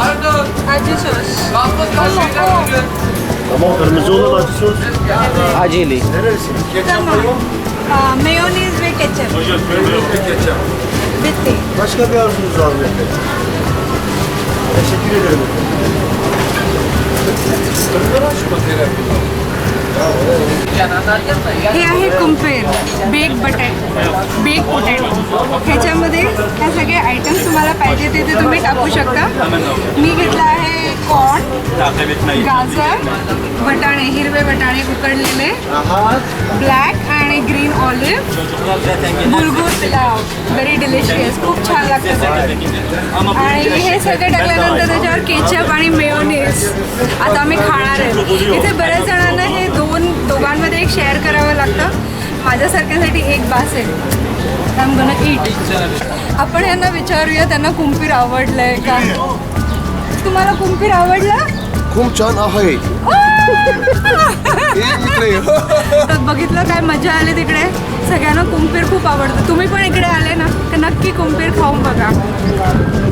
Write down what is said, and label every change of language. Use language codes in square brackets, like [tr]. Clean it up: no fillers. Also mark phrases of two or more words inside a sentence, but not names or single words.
[tr] Acı sos. Ama kırmızı olan acı sos. Acili. Neresi? Ketçap Tamam. yok. Mayonez ve ketçap. Mayonez ve ketçap. Bitti. Başka bir arzunuz var mı efendim? Teşekkür ederim efendim. [mr] हे आहे कुंपेर [en] bake potato. [mr] ह्याच्यामध्ये ह्या सगळे आयटम्स तुम्हाला पाहिजे ते तुम्ही टाकू शकता. मी घेतला आहे कॉर्न, गाजर, वटाणे, हिरवे वटाणे उकडलेले, ब्लॅक आणि [en] green olive, [mr] बुलगुर पुलाव, [en] very delicious, [mr] खूप छान लागतं. आणि हे सगळं टाकल्यानंतर त्याच्यावर केचप आणि मेयोनीज. आता आम्ही खाणार आहे. इथे बऱ्याच जणांना हे दोघांमध्ये एक शेअर करावं लागतं. माझ्यासारख्यासाठी एक बास आहे. [en] I am gonna eat. [mr] आपण यांना विचारूया त्यांना कुंपीर आवडलंय का. तुम्हाला कुंपीर आवडलं? खूप छान आहे. तर बघितलं काय मजा आली तिकडे. सगळ्यांना कुंपीर खूप आवडतं. तुम्ही पण इकडे आले ना तर नक्की कुंपीर खाऊन बघा.